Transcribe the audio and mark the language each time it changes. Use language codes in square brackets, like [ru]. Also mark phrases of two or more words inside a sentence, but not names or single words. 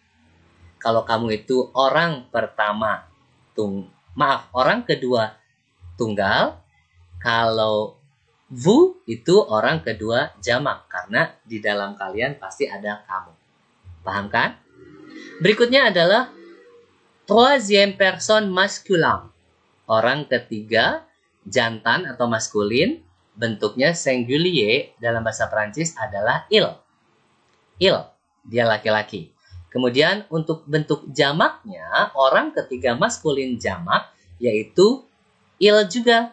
[id] Kalau kamu itu orang pertama orang kedua tunggal. Kalau vous itu orang kedua jamak karena di dalam kalian pasti ada kamu. Paham kan? Berikutnya adalah [fr] troisième personne masculin. [id] Orang ketiga jantan atau maskulin, bentuknya singulier dalam bahasa Perancis adalah il. Il, dia laki-laki. Kemudian untuk bentuk jamaknya, orang ketiga maskulin jamak, yaitu il juga.